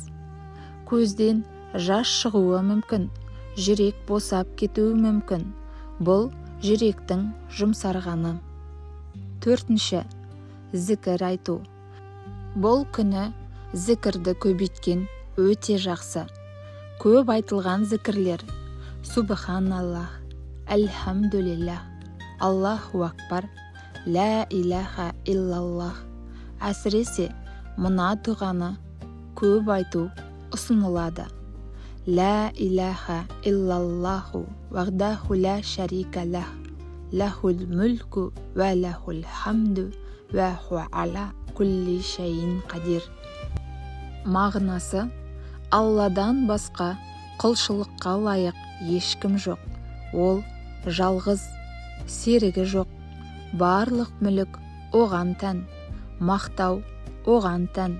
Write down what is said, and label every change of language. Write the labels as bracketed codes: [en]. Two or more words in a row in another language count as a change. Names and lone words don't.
[kk] Көзден жас шығуы мүмкін, жүрек босап кетуі мүмкін. Бұл жүректің жұмсарғаны. 4. Зікір айту. Бұл күні зікірді көбейткен өте жақсы. Көп айтылған зікірлер: [ar] سبحان الله، الحمد لله، الله أكبر، لا إله إلا الله. [kk] Әсіресе мына дұғаны көп айту ұсынылады. [ar] لا إله إلا الله وحده لا شريك له، له الملك وله الحمد وهو على كل شيء قدير. [kk] Мағынасы: Алладан басқа құлшылыққа лайық ешкім жоқ. Ол жалғыз, серігі жоқ. Барлық мүлік оған тән, мақтау оған тән.